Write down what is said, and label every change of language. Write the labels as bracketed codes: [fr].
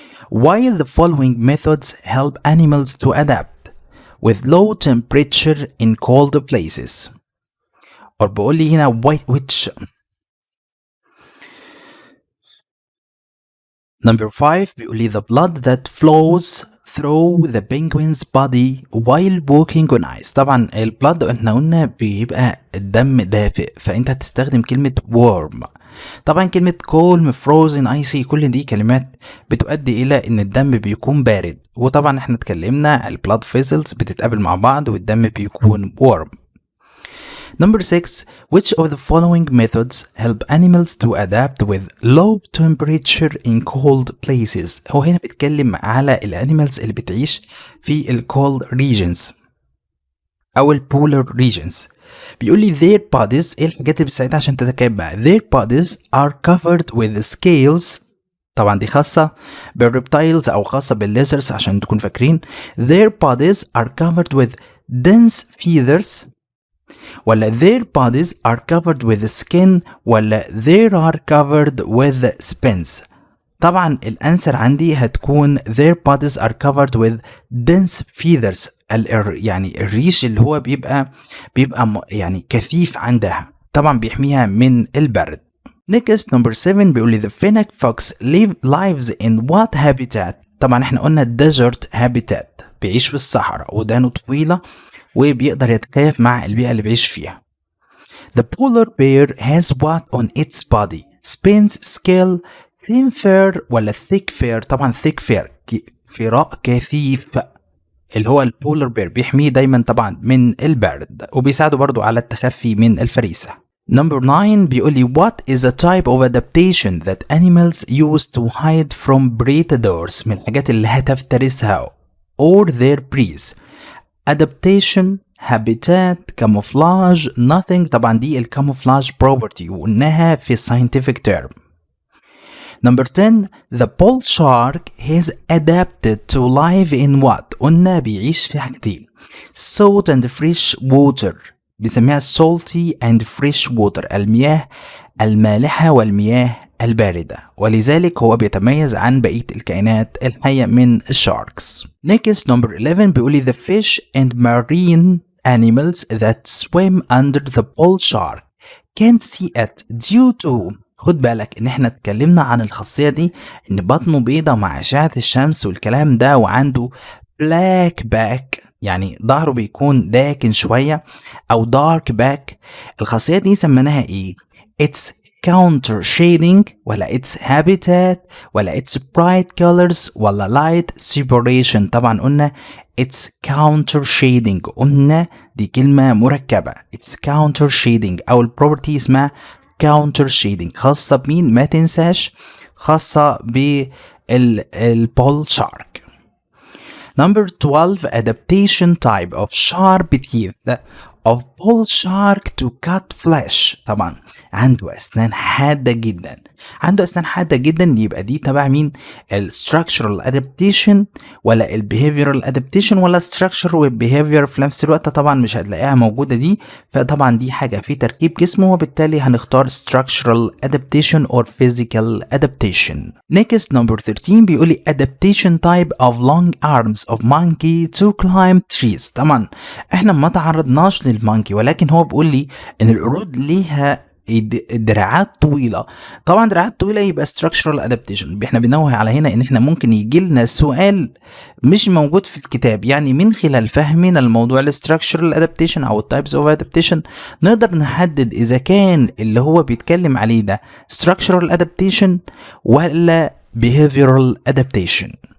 [en] While the following methods help animals to adapt with low temperature in cold places. [ar] or بيقول لي هنا which. [en] Number 5 [ar] بيقول لي [en] the blood that flows through the penguin's body while walking on ice. [ar] طبعا البلد احنا قلنا بيبقى الدم دافئ، فانت هتستخدم كلمة warm. طبعا كلمة [en] cold frozen icy [ar] كل دي كلمات بتؤدي الى ان الدم بيكون بارد، وطبعا احنا اتكلمنا البلاد vessels بتتقابل مع بعض والدم بيكون warm. [en] Number 6, which of the following methods help animals to adapt with low temperature in cold places؟ [ar] هو هنا بيتكلم على الانيمالز اللي بتعيش في [en] ال cold regions أو ال polar regions. [ar] بيقول لي [en] their bodies، [ar] ايه الحاجات اللي بتساعدها عشان تتكيف بقى؟ [en] their bodies are covered with scales. [ar] طبعا دي خاصة بالريبتايلز أو خاصة بالليزرز عشان تكون فاكرين. [en] their bodies are covered with dense feathers، ولا their bodies are covered with skin، ولا they are covered with spines؟ [ar] طبعا الانسر عندي هتكون [en] their bodies are covered with dense feathers. [ar] يعني الريش اللي هو بيبقى يعني كثيف عندها، طبعا بيحميها من البرد. [en] Next number 7 [ar] بيقول لي [en] the fennec fox lives in what habitat؟ [ar] طبعا احنا قلنا [en] desert habitat، [ar] بيعيش في الصحراء ودانه طويلة وبيقدر يتكيف مع البيئة اللي بيعيش فيها. [en] The polar bear has what on its body؟ spines, scale, thin fur [ar] ولا [en] thick fur؟ [ar] طبعا thick fur فراء كثيف اللي هو البولر بير، بيحميه دايما طبعا من البرد وبيساعده برضو على التخفي من الفريسة. [en] Number 9 [ar] بيقول لي [en] what is a type of adaptation that animals use to hide from predators؟ [ar] من الحاجات اللي هتفترسها [en] or their preys. adaptation، habitat، camouflage، nothing. [ar] طبعا دي الcamouflage property وقلناها في [en] scientific term. Number 10 the bull shark has adapted to live in what؟ [ar] قلنا بيعيش في حاجتين [en] salt and fresh water، [ar] بيسميها [en] salty and fresh water، [ar] المياه المالحة والمياه الباردة، ولذلك هو بيتميز عن بقية الكائنات الحية من الشاركس. [en] Next number 11 [ar] بيقولي [en] the fish and marine animals that swim under the bull shark can't see it due to. [ar] خد بالك ان احنا اتكلمنا عن الخاصية دي ان بطنه بيضة مع اشعة الشمس والكلام ده، وعنده [en] black back [ar] يعني ظهره بيكون داكن شوية او [en] dark back. [ar] الخاصية دي سميناها ايه؟ [en] it's counter shading ولا it's habitat ولا it's bright colors ولا light separation؟ طبعا قلنا it's counter shading، [ar] قلنا دي كلمة مركبة [en] it's counter shading أو البروبرتي اسمها counter shading، [ar] خاصة بمين؟ ما تنساش خاصة بالبول شارك. [en] Number 12 adaptation type of sharp teeth of bull shark to cut flesh. [ar] طبعا عنده أسنان حادة جدا عنده أسنان حادة جدا، يبقى دي تبع مين؟ الستراكشرال ادابتيشن ولا البيهيفيرال ادابتيشن ولا ستراكشر والبيهيفير في نفس الوقت؟ طبعا مش هتلاقيها موجودة دي، فطبعا دي حاجة في تركيب جسمه، وبالتالي هنختار [en] structural adaptation or physical adaptation. Next number 13 [ar] بيقول لي [en] adaptation type of long arms of monkey to climb trees. [ar] طبعا احنا ما تعرضناش للمونكي، ولكن هو بيقول لي ان القرود ليها دراعات طويله. طبعا دراعات طويله يبقى [en] structural adaptation. [ar] احنا بنوه على هنا ان احنا ممكن يجي لنا سؤال مش موجود في الكتاب، يعني من خلال فهمنا الموضوع structural adaptation او [en] types of adaptation [ar] نقدر نحدد اذا كان اللي هو بيتكلم عليه ده structural adaptation ولا [en] behavioral adaptation.